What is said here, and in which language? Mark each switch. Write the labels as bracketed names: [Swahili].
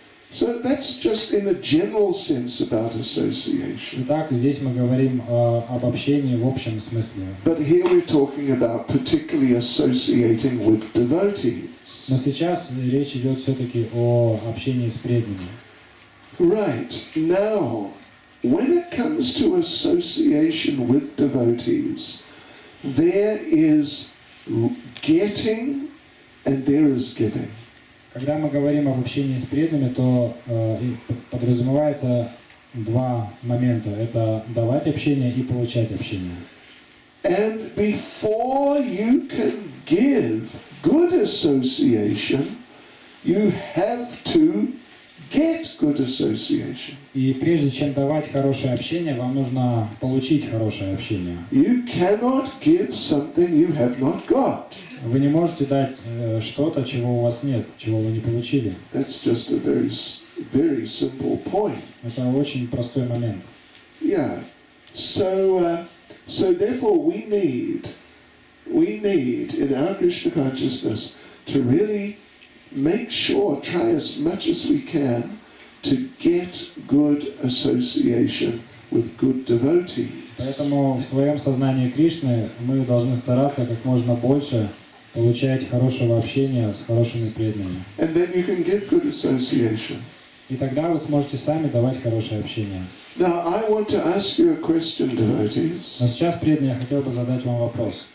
[English] So that's just in a general sense about association. [Russian] Итак, здесь мы говорим об общении в общем смысле. [English] But here we're talking about particularly associating with devotees. [Russian] Но сейчас речь идет все-таки о общении с преданными. [English] Right. Now, when it comes to association with devotees, there is getting and there is giving. [Russian] Когда мы говорим об общении с преданными, то подразумевается два момента. Это давать общение и получать общение. [English] And before you can give good association, you have to get good association. [Russian] И прежде чем давать хорошее общение, вам нужно получить хорошее общение. [English] You cannot give something you have not got. [Russian] Вы не можете дать что-то, чего у вас нет, чего вы не получили. [English] That's just a very simple point. [Russian] Это очень простой момент. [English] Yeah. So therefore we need in our Krishna consciousness to really make sure, try as much as we can to get good association with good devotees. [Russian] Поэтому в своем сознании Кришны мы должны стараться как можно больше получать хорошего общения с хорошими преданными. [English] And then you can get good association. [Russian] И тогда вы сможете сами давать хорошее общение. [English] Now I want to ask you a question, devotees. [Russian] Но сейчас, преданные, я хотел бы задать вам вопрос.